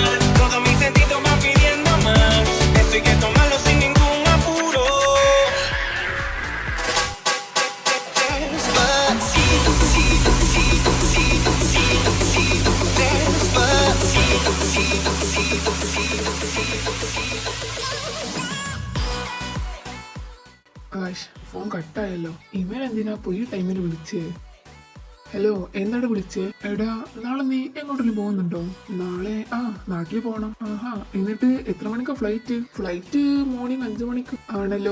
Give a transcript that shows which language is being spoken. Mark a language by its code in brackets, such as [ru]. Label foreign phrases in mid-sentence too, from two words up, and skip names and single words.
[es] Todos mis sentidos van pidiendo más. Esto hay que tomarlo sin ningún apuro. Despacito, despacito, despacito, despacito, despacito, despacito, [ml] ഫോൺ കട്ടായല്ലോ. ഇവൻ എന്തിനാ പോയി ടൈമിന് വിളിച്ചേ? ഹലോ, എന്താണ് വിളിച്ചേ? എടാ, നാളെ നീ എങ്ങോട്ടെങ്കിലും പോകുന്നുണ്ടോ? നാളെ നാട്ടിൽ പോകണം. എന്നിട്ട് എത്ര മണിക്കാ [en] flight morning [ml] 5 മണിക്ക് ആണല്ലോ.